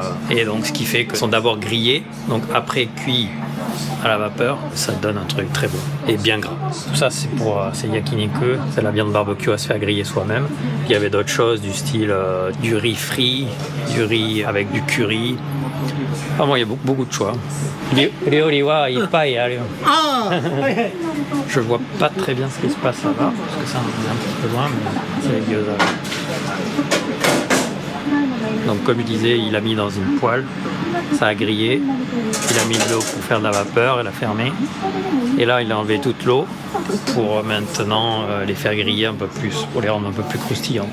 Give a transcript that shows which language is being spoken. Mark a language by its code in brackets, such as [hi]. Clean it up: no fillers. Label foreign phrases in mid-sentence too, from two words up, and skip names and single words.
[fr] Et donc ce qui fait qu'ils sont d'abord grillés, donc après cuits à la vapeur, ça donne un truc très bon et bien gras. Tout ça c'est yakiniku, c'est la viande barbecue à se faire griller soi-même. Il y avait d'autres choses du style du riz frit, du riz avec du curry. Vraiment, il y a beaucoup de choix. [ja] 料理はいっぱいある. ああ、はいはい。 [fr] Je vois pas très bien ce qui se passe là-bas, parce que ça on est un petit peu loin, mais c'est les gyoza. Donc comme je disais, il a mis dans une poêle, ça a grillé, il a mis de l'eau pour faire de la vapeur, il a fermé, et là il a enlevé toute l'eau pour maintenant les faire griller un peu plus, pour les rendre un peu plus croustillantes.